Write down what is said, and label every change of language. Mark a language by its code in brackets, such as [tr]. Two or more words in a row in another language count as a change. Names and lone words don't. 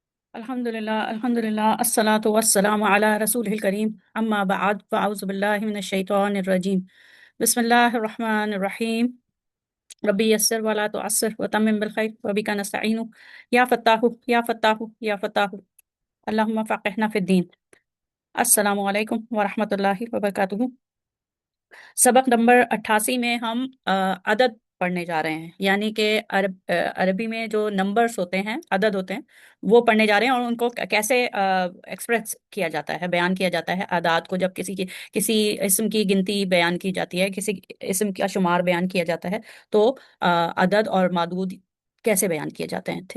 [ar] الحمد لله والصلاة والسلام على رسوله الكريم أما بعد فأعوذ بالله من الشيطان الرجيم بسم الله الرحمن الرحيم رب يسر ولا تعسر وتمم بالخير وبك نستعين يا فتاح يا فتاح يا فتاح اللهم فقهنا في الدين. السلام عليكم ورحمة الله وبركاته. [hi] सबक नंबर 88 में हम अदद पढ़ने जा रहे हैं, यानी कि अरबी में जो नंबर्स होते हैं, अदद होते हैं, वो पढ़ने जा रहे हैं और उनको कैसे एक्सप्रेस किया जाता है, बयान किया जाता है अदाद को। जब किसी इस्म की गिनती बयान की जाती है, किसी इस्म का शुमार बयान किया जाता है, तो अदद और मादूद कैसे बयान किए जाते हैं।